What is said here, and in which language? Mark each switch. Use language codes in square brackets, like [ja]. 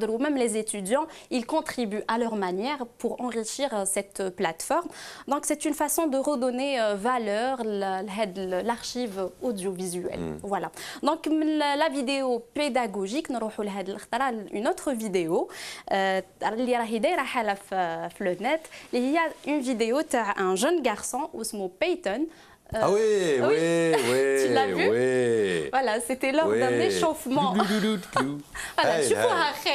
[fr] Même les étudiants, ils contribuent à leur manière pour enrichir cette plateforme. Donc c'est une façon de redonner valeur à l'archive audiovisuelle. Voilà. Donc la vidéo pédagogique, nous allons une autre vidéo. [ar] اللي راهي دايره حاله في [fr] le net. Il y a une vidéo d'un jeune garçon [ar] اسمه [fr] Peyton. Ah oui, oui, oui. Tu l'as vu? Oui. Voilà, c'était lors d'un échauffement. Voilà, [ar] شوفوها خير.